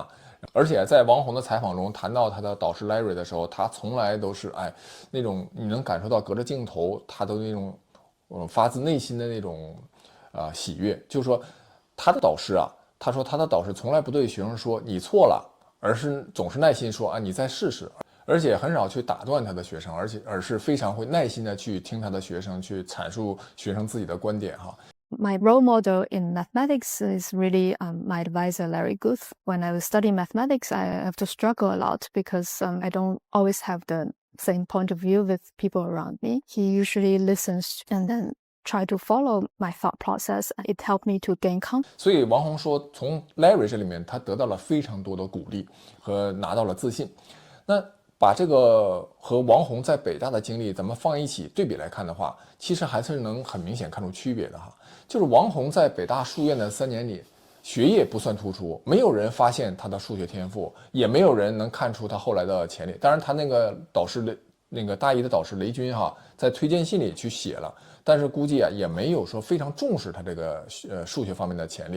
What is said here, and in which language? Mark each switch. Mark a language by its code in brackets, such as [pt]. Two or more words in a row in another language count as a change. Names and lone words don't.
[zh] 而且在王洪的採訪中談到他的導師 Larry 的時候，他從來都是那種你能感受到隔着鏡頭他的那種發自內心的那種喜悅。就是說他的導師啊，他說他的導師從來不對學生說你錯了，而是總是耐心說你再試試。而且很少去打斷他的學生，而是非常會耐心的去聽他的學生去闡述學生自己的觀點哈。 [en] My role model in mathematics is really my advisor, Larry Guth. When I was studying mathematics, I have to struggle a lot because I don't always have the same point of view with people around me. He usually listens and then try to follow my thought process. It helped me to gain confidence. [zh] 所以王洪說，從 Larry 這裡面他得到了非常多的鼓勵和拿到了自信。那把這個和王洪在北大的經歷咱們放一起對比來看的話，其實還是能很明顯看出區別的哈。就是王洪在北大數院的3 年裡，學業不算突出，沒有人發現他的數學天賦，也沒有人能看出他後來的潛力。當然他那個導師那個大一的導師雷軍哈，在推薦信裡去寫了，但是估計也沒有說非常重視他這個數學方面的潛力。